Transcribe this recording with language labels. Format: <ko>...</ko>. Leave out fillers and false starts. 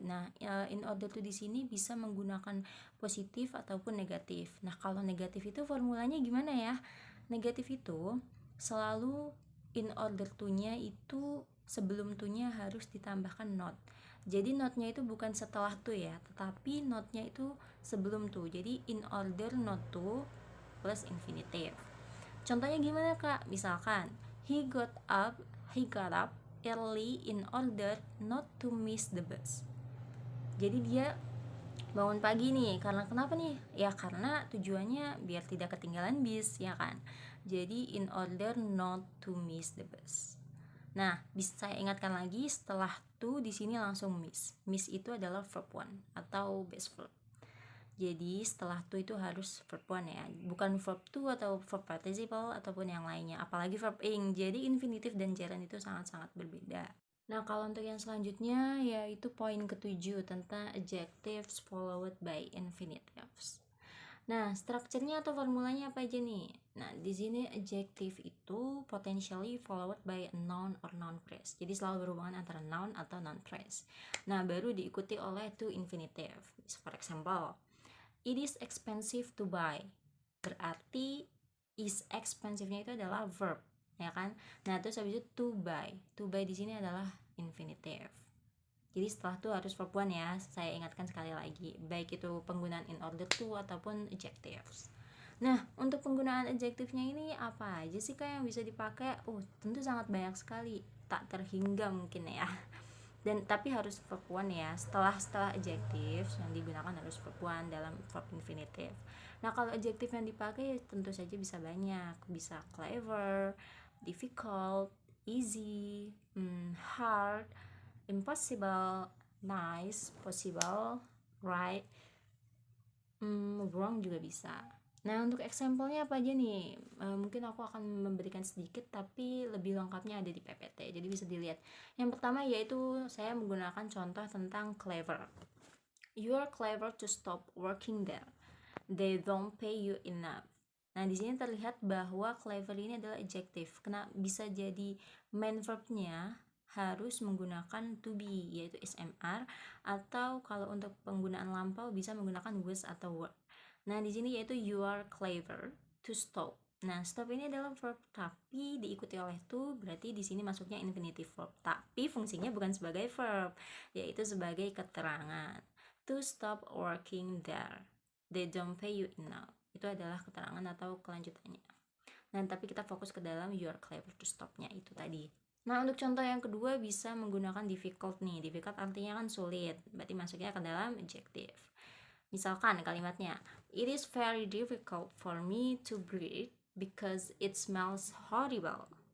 <id>Nah, in order to di sini bisa menggunakan positif ataupun negatif. Nah, kalau negatif itu formulanya gimana ya? Negatif itu selalu in order to-nya itu sebelum to-nya harus ditambahkan not. Jadi not-nya itu bukan setelah to ya, tetapi not-nya itu sebelum to. Jadi</id> <en>in order not to plus infinitive.</en> <id>Contohnya gimana, Kak? Misalkan</id> <en>he got up early in order not to miss the bus.</en> <id>Jadi dia bangun pagi nih, karena kenapa nih? Ya karena tujuannya biar tidak ketinggalan bis, ya kan? Jadi</id> <en>in order not to miss the bus.</en> <id>Nah, bisa saya ingatkan lagi, setelah to di sini langsung miss. Miss itu adalah verb one atau base verb. Jadi setelah to itu harus verb one ya, bukan verb to atau verb participle ataupun yang lainnya, apalagi verb ing. Jadi infinitive dan gerund itu sangat-sangat berbeda. Nah, kalau untuk yang selanjutnya yaitu poin ke-7 tentang adjectives followed by infinitives. Nah, strukturnya atau formulanya apa aja nih? Nah, di sini adjective itu</id> <en>potentially followed by a noun or noun phrase.</en> <id>Jadi selalu berhubungan antara noun atau noun phrase. Nah, baru diikuti oleh to infinitive.</id> <en>For example, it is expensive to buy.</en> <id>Berarti is expensive-nya itu adalah verb, ya kan? Nah, terus habis itu to buy. To buy di sini adalah infinitive. Jadi setelah itu harus verb one ya, saya ingatkan sekali lagi, baik itu penggunaan in order to ataupun adjectives. Nah, untuk penggunaan adjektifnya ini apa aja sih, Kak, yang bisa dipakai? Tentu sangat banyak sekali, tak terhingga mungkin ya. Dan tapi harus verb one ya. Setelah adjectives yang digunakan harus verb one dalam verb infinitive. Nah, kalau adjektif yang dipakai tentu saja bisa banyak, bisa clever, difficult, easy, hard, impossible, nice, possible, right, wrong juga bisa. Nah, untuk example-nya apa aja nih? Mungkin aku akan memberikan sedikit, tapi lebih lengkapnya ada di PPT, jadi bisa dilihat. Yang pertama yaitu saya menggunakan contoh tentang clever.</id> <en>You are clever to stop working there. They don't pay you enough.</en> <id>Nah, di sini terlihat bahwa clever ini adalah adjective. Kena bisa jadi main verb-nya harus menggunakan to be, yaitu SMR, atau kalau untuk penggunaan lampau bisa menggunakan was atau were. Nah, di sini yaitu</id> <en>you are clever to stop.</en> <id>Nah, stop ini adalah verb tapi diikuti oleh to, berarti di sini masuknya infinitive verb. Tapi fungsinya bukan sebagai verb, yaitu sebagai keterangan.</id> <en>To stop working there. They don't pay you enough.</en> <id>Itu adalah keterangan atau kelanjutannya. Nah, tapi kita fokus ke dalam</id> <en>you are clever to stop-</en> <id>nya itu tadi. Nah, untuk contoh yang kedua bisa menggunakan difficult nih. Difficult artinya kan sulit, berarti masuknya ke dalam adjective. Misalkan kalimatnya,</id> <en>it is very difficult for me to breathe because it smells horrible.</en>